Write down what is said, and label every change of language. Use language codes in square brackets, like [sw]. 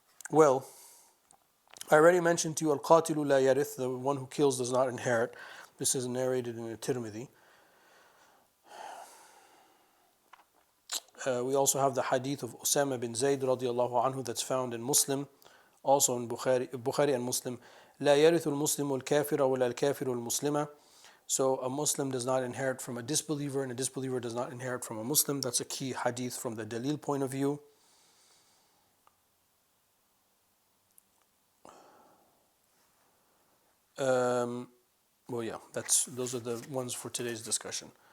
[en] Well, I already mentioned to you al-qatilu la yarith, the one who kills does not inherit. This is narrated in the Tirmidhi. We also have the hadith of Usama bin Zayd radiallahu anhu that's found in Muslim, also in Bukhari and Muslim. [ar] لا يرث المسلم الكافر ولا الكافر المسلم. [en] So a Muslim does not inherit from a disbeliever, and a disbeliever does not inherit from a Muslim. That's a key hadith from the dalil point of view. Well, yeah, those are the ones for today's discussion.